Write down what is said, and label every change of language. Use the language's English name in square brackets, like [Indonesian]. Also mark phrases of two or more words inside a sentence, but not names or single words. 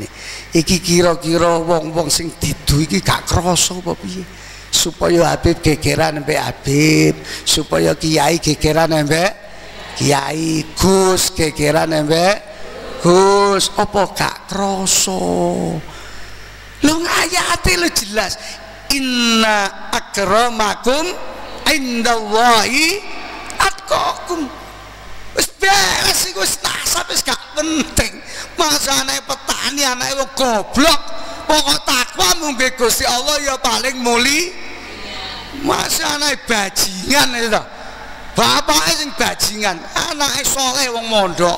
[Javanese] Iki kira-kira wong-wong sing didu iki gak krasa apa piye? Supaya Habib gegeran mbek Habib, supaya kiai gegeran mbek kiai, Gus gegeran mbek Gus, apa gak krasa? Lho ayate lho jelas. [Arabic] إن أكرمكم عند الله أتقاكم. [Javanese] Wis beres iku wis nasab wis gak penting. Masa anake petani anake wong goblok, pokok takwa mung Gusti Allah ya paling muli. Masa anake bajingan itu. Bapake sing bajingan, anake soleh wong mondok.